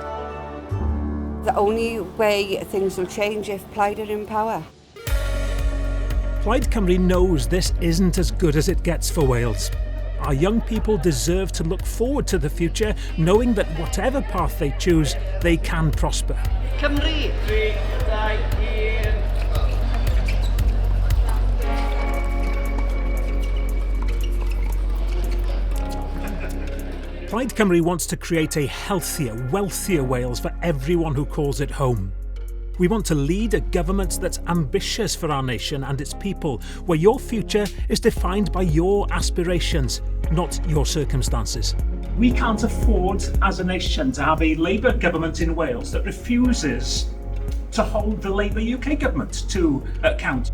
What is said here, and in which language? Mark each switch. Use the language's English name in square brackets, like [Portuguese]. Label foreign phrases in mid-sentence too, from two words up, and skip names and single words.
[English] The only way things will change if Plaid are in power. Plaid Cymru knows this isn't as good as it gets for Wales. Our young people deserve to look forward to the future, knowing that whatever path they choose, they can prosper. Cymru! Plaid Cymru wants to create a healthier, wealthier Wales for everyone who calls it home. We want to lead a government that's ambitious for our nation and its people, where your future is defined by your aspirations, not your circumstances. We can't afford as a nation to have a Labour government in Wales that refuses to hold the Labour UK government to account.